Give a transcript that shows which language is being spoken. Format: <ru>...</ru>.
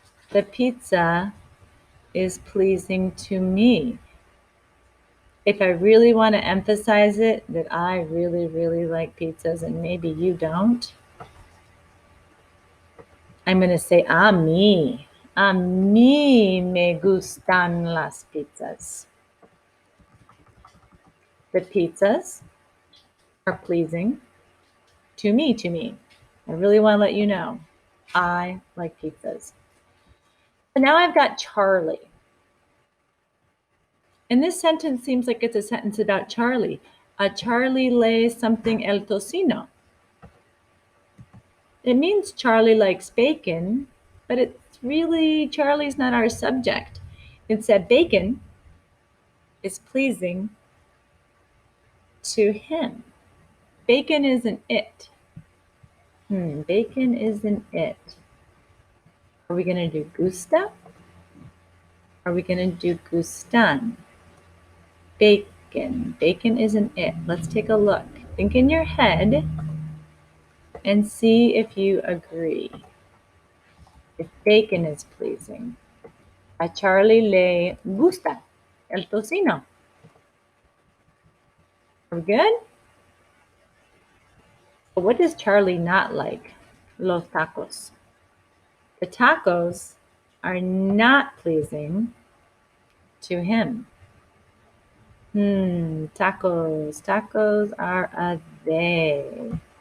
<en>The pizza is pleasing to me. If I really want to emphasize it, that I really, really like pizzas and maybe you don't, I'm going to say</en> <es>a mí. A mí me gustan las pizzas.</es> <en>The pizzas are pleasing to me, to me. I really want to let you know I like pizzas. So now I've got Charlie. And this sentence seems like it's a sentence about Charlie. Charlie le something</en> <es>el tocino.</es> <en>It means Charlie likes bacon, but it's really, Charlie's not our subject. Instead, bacon is pleasing to him. Bacon isn't it. Bacon isn't it. Are we going to do gusta? Are we going to do gustan? Bacon. Bacon isn't it. Let's take a look. Think in your head and see if you agree. If bacon is pleasing.</en> <es>A Charlie le gusta el tocino.</es> <en>Are we good? But what does Charlie not like?</en> <es>Los tacos.</es> <en>The tacos are not pleasing to him. Tacos. Tacos are a they.</en>